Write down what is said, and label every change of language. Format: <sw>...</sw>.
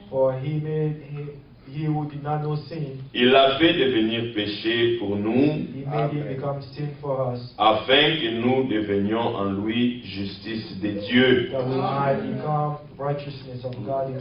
<en>For he who did not know sin,</en> <fr>il l'a fait devenir péché pour nous,</fr> <en>he made him become sin for us,</en> <fr>afin que nous devenions en lui justice de Dieu.</fr> <en>that we might become righteousness of God in</en>